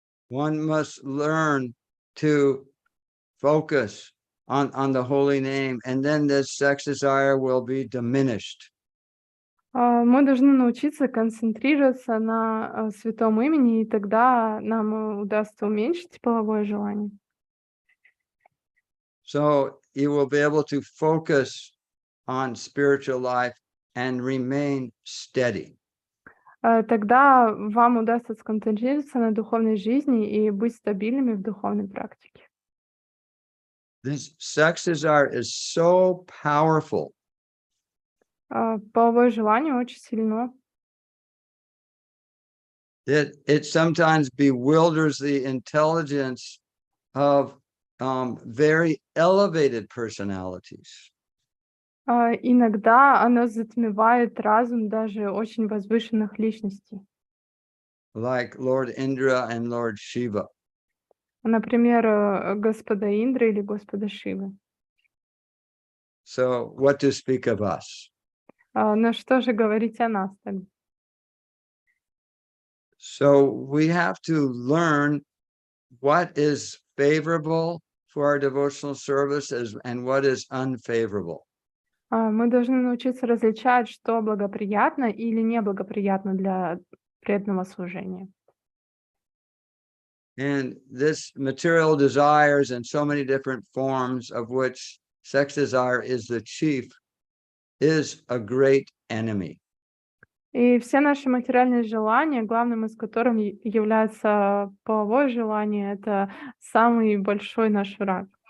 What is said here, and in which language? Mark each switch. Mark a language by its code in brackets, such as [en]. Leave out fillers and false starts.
[en] One must learn to focus on the holy name, and then this sex desire will be diminished. [ru] Мы должны научиться концентрироваться на святом имени, и тогда нам удастся уменьшить половое желание. [en] So you will be able to focus on spiritual life and remain steady. [ru] Тогда вам удастся сконцентрироваться на духовной жизни и быть стабильными в духовной практике. [en] This sex desire is so powerful. [ru] Половое желание очень сильно. [en] It sometimes bewilders the intelligence of very elevated personalities. [ru] Иногда оно затмевает разум даже очень возвышенных личностей. [en] Like Lord Indra and Lord Shiva. [ru] Например, Господа Индры или Господа Шивы. [en] So what to speak of us? [ru] Но что же говорить о нас тогда? [en] So we have to learn what is favorable for our devotional service and what is unfavorable. [ru] Мы должны научиться различать, что благоприятно или неблагоприятно для преданного служения. [en] And this material desires in so many different forms, of which sex desire is the chief, is a great enemy. [ru] И все наши материальные желания, главным из которых является половое желание, это самый большой наш враг.